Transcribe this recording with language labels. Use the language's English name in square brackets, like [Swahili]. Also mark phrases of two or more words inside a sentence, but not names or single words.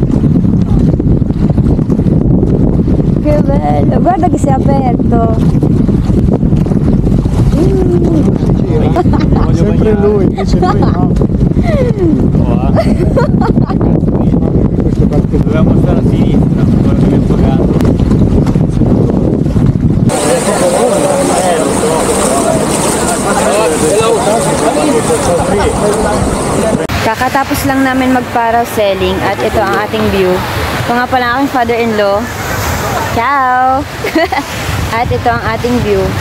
[Italian] Che bello! Guarda che si è aperto! Sempre lui, dice lui no. Dovevamo stare a sinistra, quello che abbiamo pagato. [Filipino] Kakatapos lang namin mag-parasailing at ito ang ating view. Ito nga pala aking father-in-law. Ciao! At ito ang ating view.